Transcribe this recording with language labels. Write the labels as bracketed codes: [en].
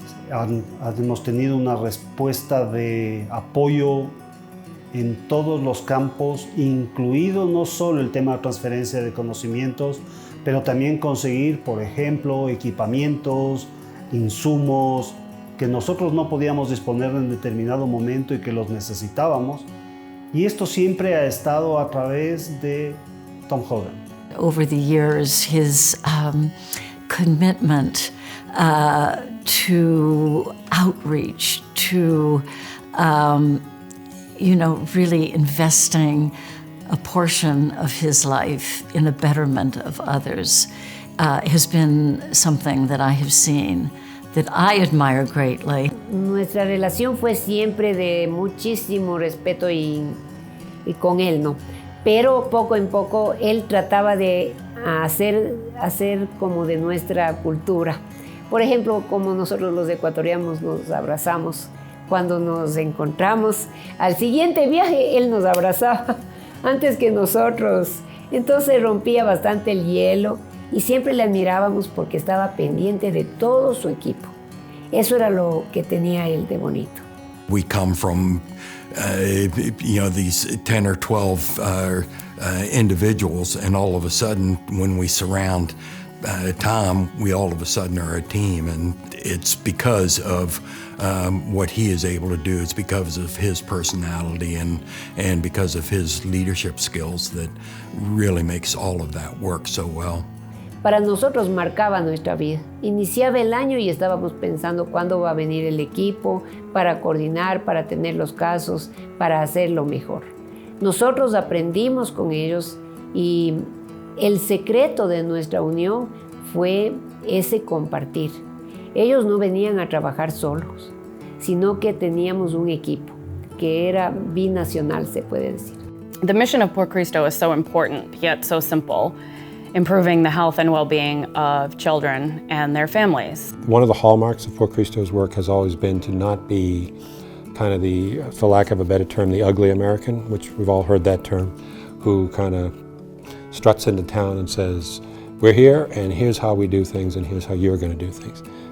[es] Hemos tenido una respuesta de apoyo en todos los campos, incluido no solo el tema de transferencia de conocimientos, pero también conseguir, por ejemplo, equipamientos, insumos que nosotros no podíamos disponer en determinado momento y que los necesitábamos. Y esto siempre ha estado a través de Tom Hogan. [en] Over the years, his commitment to outreach, to really investing a portion of his life in the betterment of others has been something that I have seen that I admire greatly. [es] Nuestra relación fue siempre de muchísimo respeto y con él, ¿no? Pero poco en poco él trataba de hacer como de nuestra cultura. Por ejemplo, como nosotros los ecuatorianos nos abrazamos cuando nos encontramos. Al siguiente viaje él nos abrazaba antes que nosotros. Entonces rompía bastante el hielo y siempre le admirábamos porque estaba pendiente de todo su equipo. Eso era lo que tenía él de bonito. [en] We come from these 10 or 12 individuals, and all of a sudden when we surround Tom, we all of a sudden are a team, and it's because of what he is able to do. It's because of his personality and because of his leadership skills that really makes all of that work so well. [es] Para nosotros marcaba nuestra vida. Iniciaba el año y estábamos pensando cuándo va a venir el equipo para coordinar, para tener los casos, para hacerlo mejor. Nosotros aprendimos con ellos y el secreto de nuestra unión fue ese compartir. Ellos no venían a trabajar solos, sino que teníamos un equipo que era binacional, se puede decir. [en] The mission of Por Cristo is so important, yet so simple. improving the health and well-being of children and their families. One of the hallmarks of Por Cristo's work has always been to not be kind of the, for lack of a better term, the ugly American, which we've all heard that term, who kind of struts into town and says, we're here and here's how we do things and here's how you're going to do things.